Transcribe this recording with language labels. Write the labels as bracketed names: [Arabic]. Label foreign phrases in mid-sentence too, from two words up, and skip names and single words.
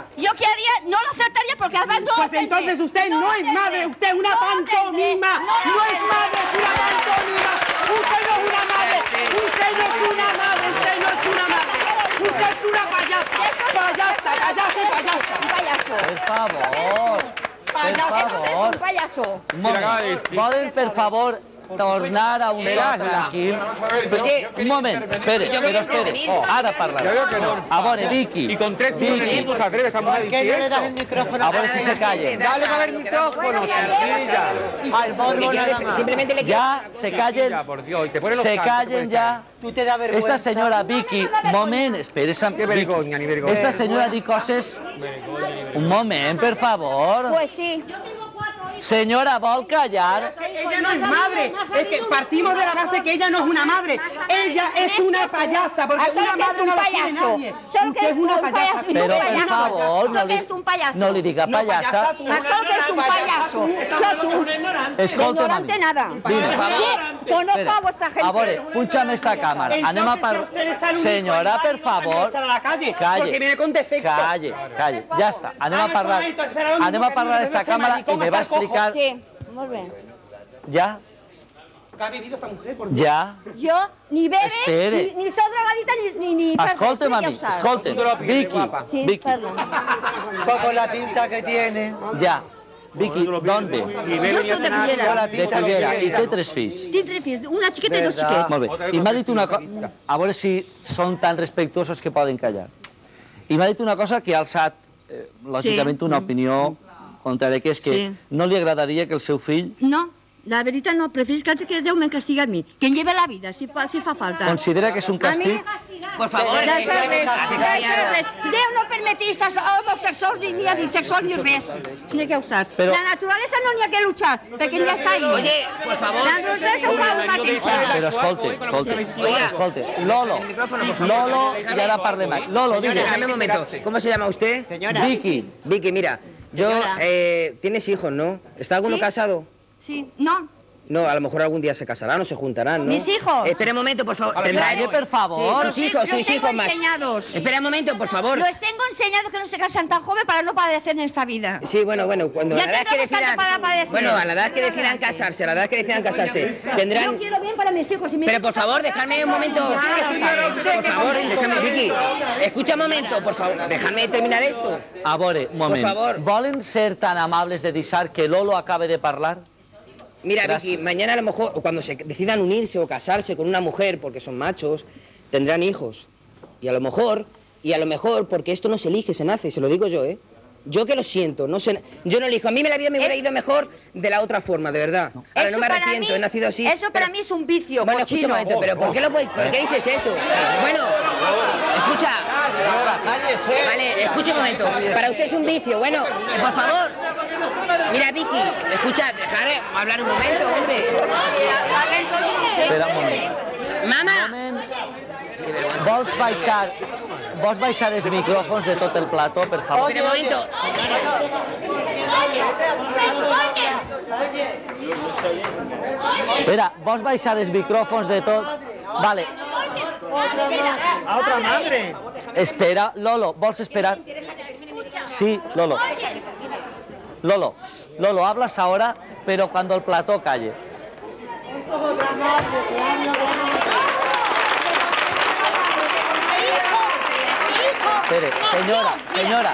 [Spanish] Yo qué haría, no lo aceptaría porque además no. Pues entonces usted no es madre, usted es una pantomima. No es madre, es una pantomima. Usted no es una madre. Usted no es una madre. Usted no es una madre. Usted es una payasa. Payasa. [Catalan] Per favor. [Spanish] Un payaso. [Catalan] Volen, per favor, tornar a un lloc tranquil. Un moment, espere. Ara parlaré. A veure, Vicky. [Spanish] Y con 3 hijos en el mundo se atreve esta mujer a decir esto. [Catalan] A veure si se callen. [Spanish] Dale para el micrófono, chiquilla. Simplemente le Ya, se callen. Por Dios, y te ponen los Se cantos, callen ya. [Catalan] Esta senyora Vicky, moment, espera, Qué vergonya, ni vergonya. esta senyora diu coses... Un moment, per favor. [Spanish] Pues sí. [Catalan] Senyora, vol callar? [Spanish] Ella no es madre. Es que partimos de la base que ella no es una madre. Ella es una payasa. Porque una madre no la tiene nadie. Usted es una payasa. [Catalan] Però, per favor, no li diga payasa. Això és un payaso. Això tu. Escolta'm a mi. [Spanish] Ignorante nada. Dime. Sí, conozco a vuestra gente. [Catalan] A veure, punxa'm esta càmera. Anem a parlar... Senyora, per favor. Porque viene con defecto. Calle. Ja està. Anem a parlar d'esta càmera i me va explicar... Sí, molt bé. Ja? [Spanish] ¿Qué ha vivido esta mujer? Por [Catalan] Ja? [Spanish] Jo ni bebe, [Catalan] Espere. [Spanish] ni soy drogadita, ni... [Catalan] Escolta'm a mi, escolta'm. Vicky, Sí, Vicky. [Spanish] perdón. Con la pinta que tiene. [Catalan] Ja. Vicky, d'on ve? [Spanish] Jo soy de Riera. [Catalan] De Cullera. I té 3 fills. Tinc 3 fills, una xiqueta i 2 xiquets. Molt bé. I m'ha dit una cosa... A veure si són tan respectuosos que poden callar. I m'ha dit una cosa que ha alçat, lògicament, una opinió contrària, que és que no li agradaria que el seu fill... No, la veritat no, preferís que Déu me castiga a mi, que em lleve la vida, si fa falta. Considera que és un càstig? [Spanish] Por favor. [Catalan] Déu no permetís homosexuals, ni bisexuals, ni res, sinó que ho saps. La naturalesa no n'hi ha que luchar, perquè ja està ahí. [Spanish] Oye, por favor. [Catalan] La naturalesa ho fa la mateixa. Però escolte. Lolo, i ara parlem mai. Lolo, digues. [Spanish] Déjame un momento. ¿Cómo se llama usted? Señora. Vicky. Vicky, mira. Tienes hijos, ¿no? ¿Está alguno casado? Sí, no. No, a lo mejor algún día se casarán o se juntarán, ¿no? ¿Mis hijos? Espera un momento, por favor. Calle, por favor. Sí, sus Los tengo hijos más. enseñados. Espera un momento, por favor. Los tengo enseñados que no se casan tan joven para no padecer en esta vida. Sí, bueno, cuando Ya a la edad que tendremos tanto decidan... para padecer. Bueno, a la edad que decidan casarse, tendrán... Yo quiero bien para mis hijos. Pero por favor, dejadme un momento. Por favor, déjame, Vicky. Escucha un momento, por favor. Déjame terminar esto. A veure, un moment. Por favor. Volen ser tan amables de deixar que Lolo acabe de parlar? Mira, Gracias. Vicky, mañana a lo mejor, o cuando se decidan unirse o casarse con una mujer porque son machos, tendrán hijos. Y a lo mejor, porque esto no se elige, se nace, se lo digo yo, ¿eh? Yo que lo siento, yo no elijo. A mí la vida me hubiera ido mejor de la otra forma, de verdad. Ahora no me arrepiento, he nacido así. Eso para mí es un vicio, Bueno, escucha un momento, pero ¿por qué dices eso? Bueno, escucha. Señora, cállese. Vale, escucha un momento. Para usted es un vicio, bueno, por favor. Mira, Vicky, escucha, dejaré hablar un momento, hombre. [Catalan] Espera un moment. [Spanish] Mamá. [Catalan] Vols baixar els micròfons de tot el plató, per favor? [Spanish] Espera un momento. [Catalan] Espera, vols baixar els micròfons de tot? Vale. [Spanish] A otra madre. [Catalan] Espera, Lolo, vols esperar? Sí, Lolo. Lolo, [Spanish] hablas ahora, pero cuando el plató calle. Espere, señora.